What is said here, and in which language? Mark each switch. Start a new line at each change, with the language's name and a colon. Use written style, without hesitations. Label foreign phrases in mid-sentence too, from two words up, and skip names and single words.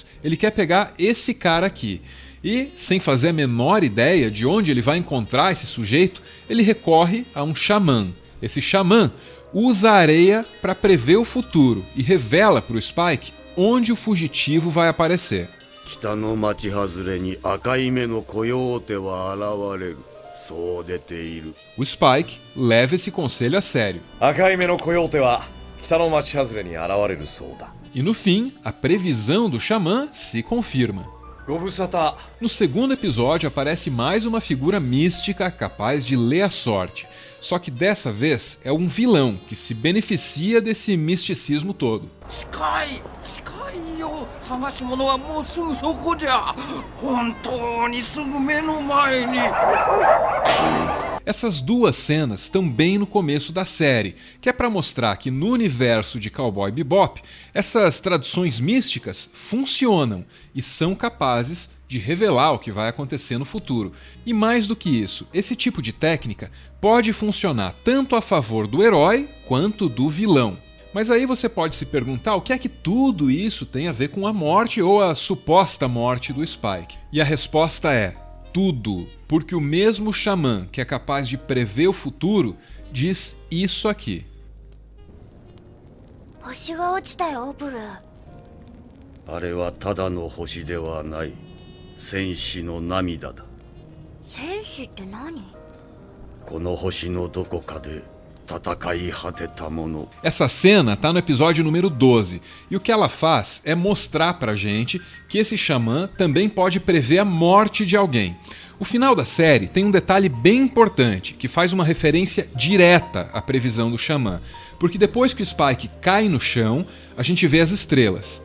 Portuguese: Ele quer pegar esse cara aqui. E, sem fazer a menor ideia de onde ele vai encontrar esse sujeito, ele recorre a um xamã. Esse xamã usa a areia para prever o futuro e revela para o Spike onde o fugitivo vai aparecer.
Japanese: 北の町外れに赤い目のコヨーテは現れる。そう出ている。
Portuguese: O Spike leva esse conselho a sério.
Japanese: 赤い目のコヨーテは北の町外れに現れるそうだ。
Portuguese: E no fim, a previsão do xamã se confirma.
Japanese: ご無沙汰。
Portuguese: No segundo episódio aparece mais uma figura mística capaz de ler a sorte. Só que dessa vez é um vilão que se beneficia desse misticismo todo.
Japanese: 近いよ、探し物はもうすぐそこじゃ。本当にすぐ目の前に。
Portuguese: Essas duas cenas estão bem no começo da série, que é para mostrar que no universo de Cowboy Bebop, essas traduções místicas funcionam e são capazes de revelar o que vai acontecer no futuro. E mais do que isso, esse tipo de técnica pode funcionar tanto a favor do herói quanto do vilão. Mas aí você pode se perguntar o que é que tudo isso tem a ver com a morte ou a suposta morte do Spike. E a resposta é tudo, porque o mesmo xamã que é capaz de prever o futuro diz isso aqui.
Japanese: 星が落ちたよ、ブルー。あれはただの星ではない。戦士の涙だ。戦士って何？この星のどこかで戦い果てたもの。
Portuguese: Essa cena tá no episódio número 12, e o que ela faz é mostrar pra gente que esse xamã também pode prever a morte de alguém. O final da série tem um detalhe bem importante, que faz uma referência direta à previsão do xamã, porque depois que o Spike cai no chão, a gente vê as estrelas.